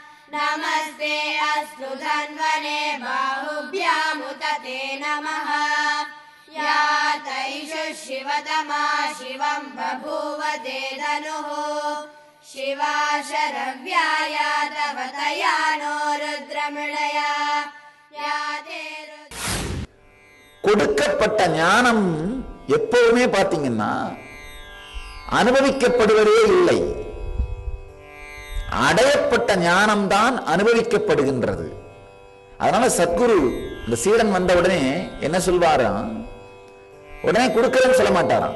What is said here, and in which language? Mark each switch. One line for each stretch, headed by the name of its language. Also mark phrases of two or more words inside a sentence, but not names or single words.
Sanskrit: नमस्ते अस्तु धन्वने बाहुभ्यामुत ते नमः या तैषु शिवतमा शिवं बभूव ते धनुः शिवा शरव्याया तव तया नो रुद्रमृणया या ते
Tamil: கொடுக்கப்பட்ட ஞானம் எப்பவுமே பாத்தீங்கன்னா அனுபவிக்கப்படுவதே இல்லை. அடையப்பட்ட ஞானம்தான் அனுபவிக்கப்படுகின்றது. அதனால சத்குரு இந்த சீடன் வந்த உடனே என்ன சொல்வாராம், உடனே கொடுக்கறேன்னு சொல்ல மாட்டாராம்.